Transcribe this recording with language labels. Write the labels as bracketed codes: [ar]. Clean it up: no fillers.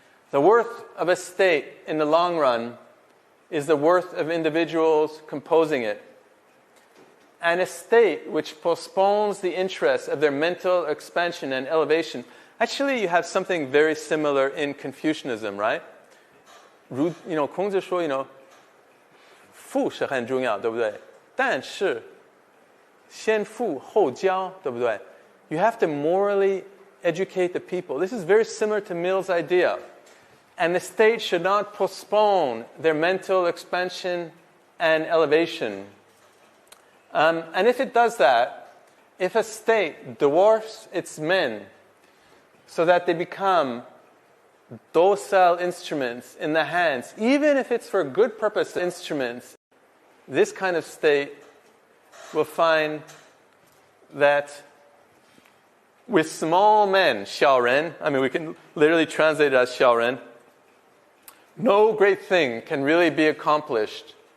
[en] The worth of a state in the long run is the worth of individuals composing it. And a state which postpones the interests of their mental expansion and elevation. Actually, you have something very similar in Confucianism, right? [zh] Kong Zi 说, 富是很重要, 对不对? 但是先富后教, 对不对? [en] You have to morally educate the people. This is very similar to Mill's idea. And the state should not postpone their mental expansion and elevation. And if it does that, if a state dwarfs its men so that they become docile instruments in the hands, even if it's for good purpose instruments, this kind of state will find that with small men, 小人, we can literally translate it as 小人, no great thing can really be accomplished.